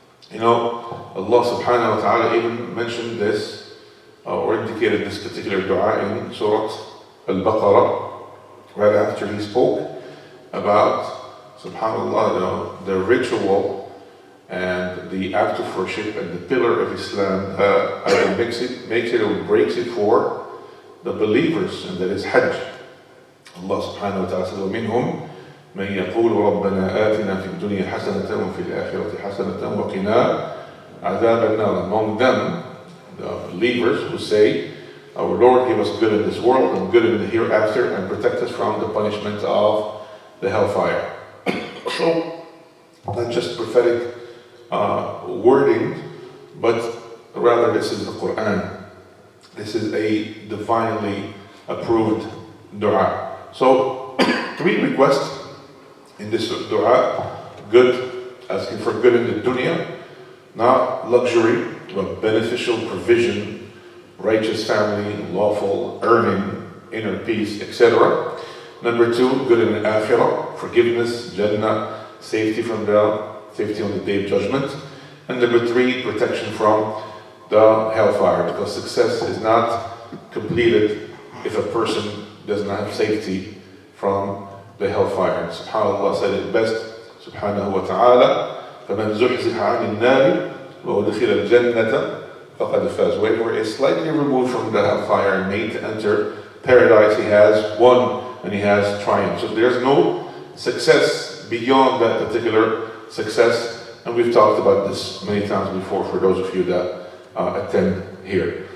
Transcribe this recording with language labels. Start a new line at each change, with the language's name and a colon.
English: You know, Allah subhanahu wa ta'ala even mentioned this, or indicated this particular dua in Surah Al-Baqarah, right after he spoke about, subhanAllah, the ritual and the act of worship and the pillar of Islam either makes it or breaks it for the believers, and that is Hajj.
Arabic: Allah subhanahu wa ta'ala says, وَمِنْهُمْ مَنْ يَقُولُ رَبَّنَا آتِنَا فِي الدُّنْيَا حَسَنَةً وَفِي الْآخِرَةِ حَسَنَةً وَقِنَا عَذَابَ النَّارِ.
English: Among them, the believers who say, our Lord, give us good in this world and good in the hereafter, and protect us from the punishment of the hellfire. So, not just prophetic wording, but rather this is the Quran. This is a divinely approved dua. So, three requests in this dua: good, asking for good in the dunya, not luxury, but beneficial provision, righteous family, lawful earning, inner peace, etc. Number two, good in the akhirah, forgiveness, Jannah, safety on the day of judgment. And number 3, protection from the hellfire, because success is not completed if a person does not have safety from the hellfire. SubhanAllah said it best,
Arabic: subhanahu wa ta'ala, فَمَنْ زُحْزِحَ عَنِ النَّارِ وَأُدْخِلَ الْجَنَّةَ فَقَدْ فَازَ.
English: Whoever is slightly removed from the hellfire and made to enter paradise, he has won and he has triumphed. So there's no success beyond that particular success, and we've talked about this many times before for those of you that attend here.